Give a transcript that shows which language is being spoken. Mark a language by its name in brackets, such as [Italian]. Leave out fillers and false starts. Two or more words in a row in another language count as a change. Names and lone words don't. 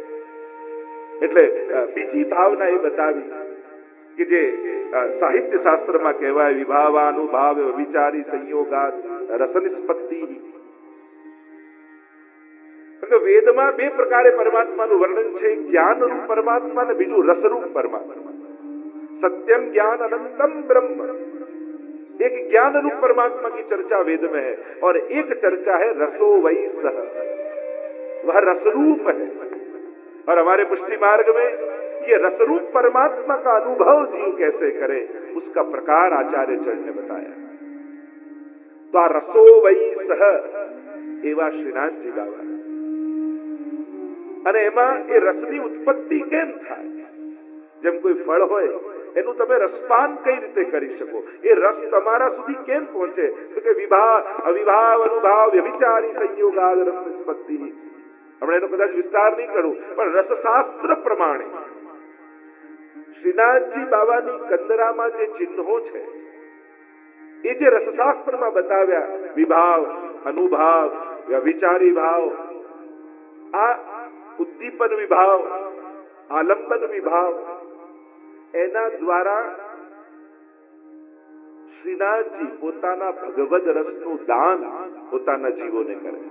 [Gujarati] એટલે બીજી ભાવના એ બતાવી કે જે સાહિત્ય શાસ્ત્રમાં કહેવાય [Sanskrit] विभावानुभाव विचारी संयोगात रसनिष्पत्ति. [Gujarati] વેદમાં બે પ્રકારે પરમાત્માનું વર્ણન છે, જ્ઞાન રૂપ પરમાત્મા અને બીજું રસરૂપ પરમાત્મા. [Sanskrit] सत्यम ज्ञान अनंतम ब्रह्म, [Hindi] एक ज्ञान रूप परमात्मा की चर्चा वेद में है और एक चर्चा है [Sanskrit] रसो वही सह, [Hindi] वह रसरूप है. और हमारे पुष्टि मार्ग में ये रसरूप परमात्मा का अनुभव जीव कैसे करे उसका प्रकार आचार्य चरण ने बताया. [Gujarati] તો આ [Sanskrit] रसो वही सह [Gujarati] એવા શ્રીનાથજી બાબા અને એમાં એ રસની ઉત્પત્તિ કેમ થાય? જેમ કોઈ ફળ હોય એનું તમે રસપાન કઈ રીતે કરી શકો? એ રસ તમારા સુધી કેમ પહોંચે? તો કે [Sanskrit] विभाव अविभाव अनुभाव व्यभिचारी संयोगाद रस निष्पत्ति. [Gujarati] હમણાં એનો કદાચ વિસ્તાર નહીં કરું, પણ રસશાસ્ત્ર પ્રમાણે શ્રીનાથજી બાબાની કંદરામાં જે ચિહ્નો છે એ જે રસશાસ્ત્રમાં બતાવ્યા, વિભાવ અનુભાવ વ્યભિચારી ભાવ, આ ઉદ્દીપન વિભાવ આલંબન વિભાવ, એના દ્વારા શ્રીનાથજી પોતાના ભગવદ રસનું દાન પોતાના જીવોને કરે છે.